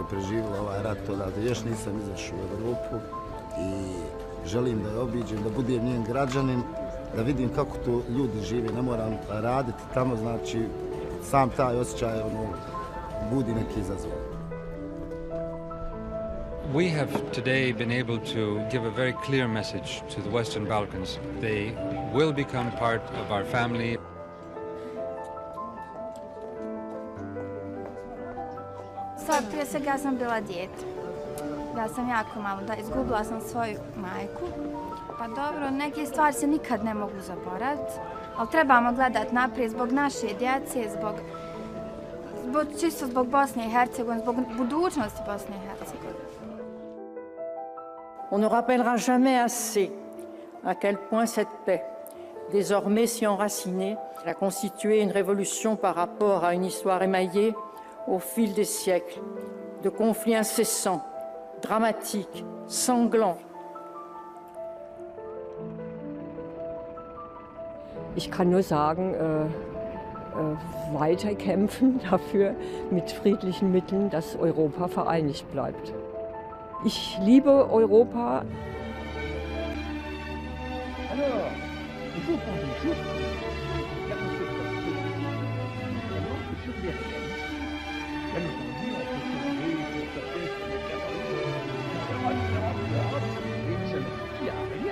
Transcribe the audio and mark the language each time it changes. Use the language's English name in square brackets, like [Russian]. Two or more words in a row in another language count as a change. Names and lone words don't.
[Bosnian] je preživjelo ovaj rat, odavde još nisam izašao u Europu i želim da je obiđem, da budem njen građanin, da vidim kako to ljudi žive, ne moram raditi tamo, znači sam taj osjećaj budi neki izazov. [English] We have today been able to give a very clear message to the Western Balkans. They will become part of our family. [Bosnian] Prije svega ja sam bila dijete. Ja sam jako malo, izgubila sam svoju majku. Pa dobro, neke stvari se nikad ne mogu zaboraviti, ali trebamo gledati naprijed zbog naše djece, čisto zbog Bosne i Hercegovine, zbog budućnosti Bosne i Hercegovine. [French] On ne rappellera jamais assez à quel point cette paix, désormais si enracinée, a constitué une révolution par rapport à une histoire émaillée au fil des siècles, de conflits incessants, dramatiques, sanglants. [German] Ich kann nur sagen, weiter kämpfen dafür mit friedlichen Mitteln, dass Europa vereinigt bleibt. Ich liebe Europa. [French] Alors, il faut prendre une chose. Bien entendu, on peut trouver peut-être des et ça ne suffit à rien.